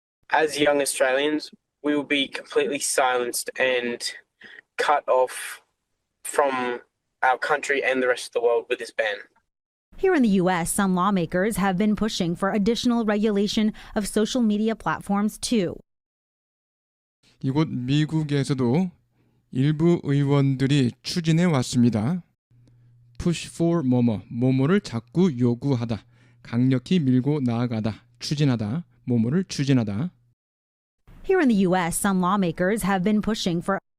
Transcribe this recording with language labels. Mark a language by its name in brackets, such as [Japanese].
[English] As young Australians, we will be completely silenced and cut off from our country and the rest of the world with this ban. Here in the U.S., some lawmakers have been pushing for additional regulation of social media platforms too. [Korean] 이곳 미국에서도 일부 의원들이 추진해 왔습니다. push for 뭐뭐를 자꾸 요구하다, 강력히 밀고 나아가다, 추진하다, 뭐뭐를 추진하다. [English] Here in the U.S., some lawmakers have been pushing for